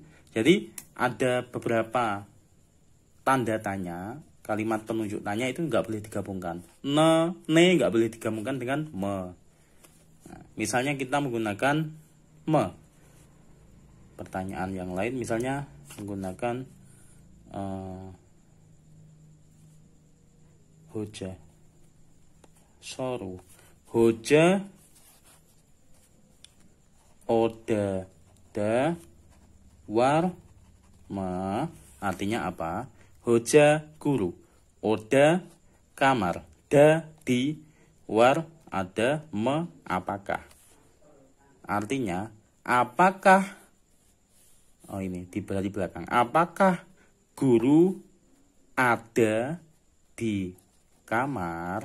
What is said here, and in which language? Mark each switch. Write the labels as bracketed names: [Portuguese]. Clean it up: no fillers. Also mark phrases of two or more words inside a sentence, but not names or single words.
[Indonesian] Jadi ada beberapa tanda tanya, kalimat penunjuk tanya itu nggak boleh digabungkan. Ne nggak boleh digabungkan dengan me. Nah, misalnya kita menggunakan me. Pertanyaan yang lain misalnya menggunakan hoja, soru, hoja, oda, da, [Turkish] war, me. [Indonesian] Artinya apa? hoja guru, oda kamar, da di, war ada, me apakah. Artinya apakah, oh ini di belakang, apakah guru ada di kamar.